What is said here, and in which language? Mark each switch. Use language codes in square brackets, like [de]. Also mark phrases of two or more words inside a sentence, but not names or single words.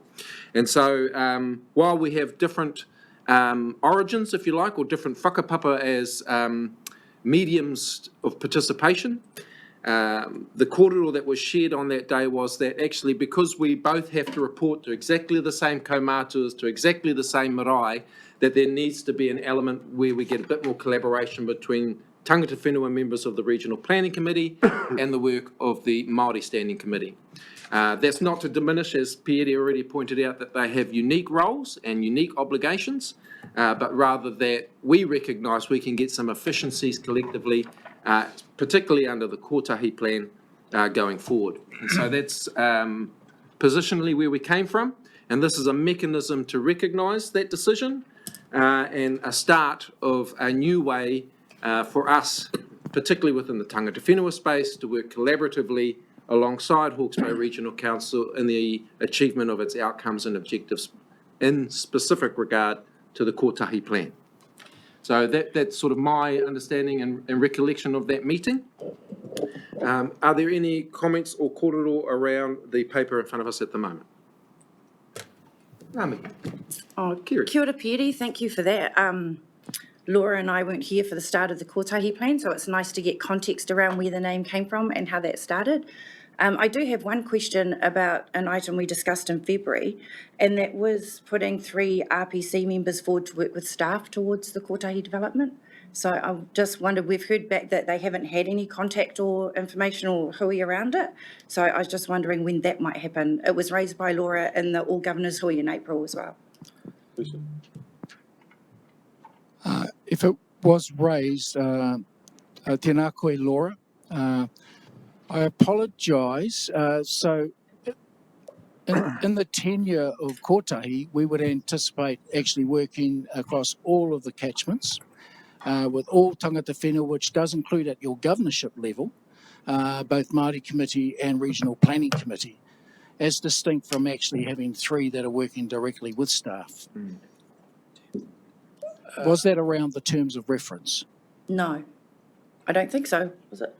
[en] And so while we have different origins, if you like, or different whakapapa as mediums of participation, the kōrero that was shared on that day was that actually because we both have to report to exactly the same kaumātuas, to exactly the same marae, that there needs to be an element where we get a bit more collaboration between [mi] tangata whenua [en] members of the Regional Planning Committee and the work of the Māori Standing Committee. That's not to diminish, as Pierre already pointed out, that they have unique roles and unique obligations, but rather that we recognise we can get some efficiencies collectively, particularly under the Kotahi plan going forward. And so that's positionally where we came from, and this is a mechanism to recognise that decision and a start of a new way for us, particularly within the [mi] tangata whenua [en] space, to work collaboratively alongside Hawke's Bay Regional Council in the achievement of its outcomes and objectives in specific regard to the Kotahi plan. So that's sort of my understanding and recollection of that meeting. Are there any comments or kōrero around the paper in front of us at the moment? [mi] Ngā mihi. [en] Oh, Kiri. [mi] kia ora, Piri, [en] thank you for that. Laura and I weren't here for the start of the Kotahi plan, so it's nice to get context around where the name came from and how that started. I do have one question about an item we discussed in February, and that was putting 3 RPC members forward to work with staff towards the Kotahi development. So I just wondered, we've heard back that they haven't had any contact or information or hui around it. So I was just wondering when that might happen. It was raised by Laura in the All Governors hui in April as well. Lisa? If it was raised, [mi] tēnā koe, [en] Laura, I apologise. So in the tenure of Kotahi, we would anticipate actually working across all of the catchments with all [mi] tangata whenua, [en] which does include at your governorship level, both Māori Committee and Regional Planning Committee, as distinct from actually having 3 that are working directly with staff. Was that around the terms of reference? No, I don't think so. Was it?